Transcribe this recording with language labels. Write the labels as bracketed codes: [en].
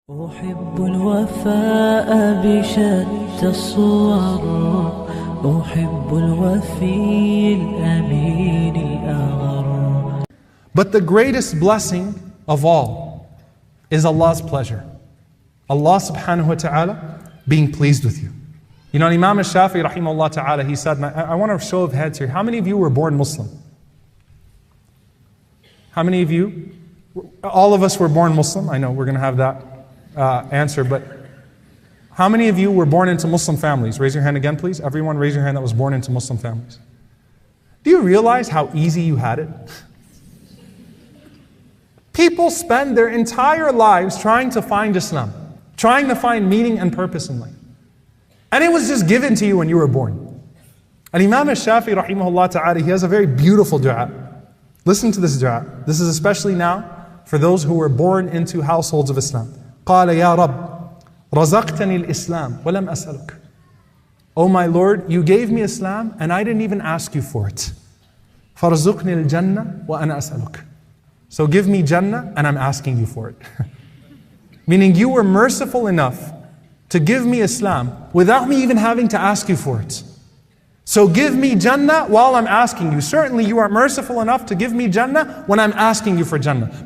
[ar] أحب الوفاء بشتى الصور أحب الوفي الأمين الأغر. [en] But the greatest blessing of all is Allah's pleasure. Allah [ar] subhanahu wa ta'ala [en] being pleased with you. You know, Imam al-Shafi'i rahimahullah ta'ala, he said, I want a show of heads here. How many of you were born Muslim? How many of you? All of us were born Muslim. I know we're going to have that answer, but how many of you were born into Muslim families? Raise your hand again, please. Everyone raise your hand that was born into Muslim families. Do you realize how easy you had it? People spend their entire lives trying to find Islam, trying to find meaning and purpose in life. And it was just given to you when you were born. And Imam al-Shafi'i rahimahullah ta'ala, he has a very beautiful dua. Listen to this dua. This is especially now for those who were born into households of Islam. [ar] قال يا رب رزقتني الإسلام ولم أسألك. [en] Oh my Lord, you gave me Islam and I didn't even ask you for it. [ar] فارزقني الجنة وأنا أسألك. [en] So give me Jannah and I'm asking you for it. Meaning you were merciful enough to give me Islam without me even having to ask you for it. So give me Jannah while I'm asking you. Certainly you are merciful enough to give me Jannah when I'm asking you for Jannah.